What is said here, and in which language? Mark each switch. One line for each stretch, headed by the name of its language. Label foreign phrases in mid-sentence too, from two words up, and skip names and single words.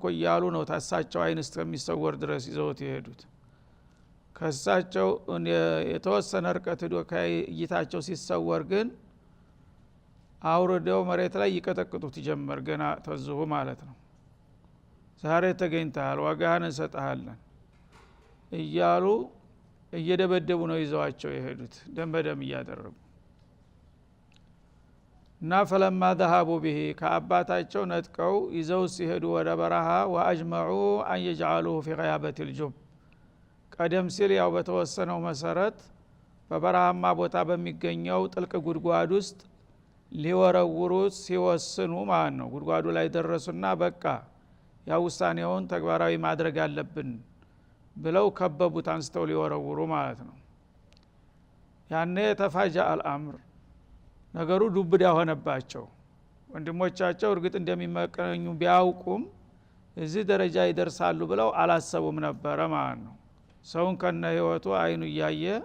Amharic: እያሉ ነው ታሳቸው አይን እስከሚሰወር ድረስ ይዘውት የሄዱት። ከሳቸው የተወሰነ ርቀት ሄዶ ከእይታቸው ሲሰወር ግን አውርደው መሬት ላይ ይቀጠቅጡት ጀመር። ገና ተዝሁ ማለት ነው። ዛሬ ተገኝተሃል ዋጋህን እንሰጥሃለን እያሉ እየደበደቡ ነው ይዘዋቸው የሄዱት ደም በደም እያደረጉ እና
Arabic: فلما ذهبوا به
Amharic: ከአባታቸው ነጥቀው ይዘው ሲሄዱ ወደ በረሃ
Arabic: واجمعوا ان يجعلوه في غيابة الجب
Amharic: ቀደም ሲል ያው በተወሰነው መሰረት በበረሃማ ቦታ በሚገኘው ጥልቅ ጉድጓድ ውስጥ ሊወረውሩት ሲወስኑ ማለት ነው። ጉድጓዱ ላይ ደረሱና በቃ ያው ውሳኔውን ተግባራዊ ማድረግ አለብን ብለው ከበቡት አንስተው ሊወረውሩ ማለት ነው። ያኔ
Arabic: تفاجأ الأمر
Amharic: ነገሩ ዱብዳ ሆነባቸው። ወንድሞቻቸው እርግጥ እንደሚመቀኙ ቢያውቁም እዚህ ደረጃ ይደርሳሉ ብለው አላሰቡም ነበረ ማለት ነው። ሰውን ከነ ህይወቱ አይኑ እያየ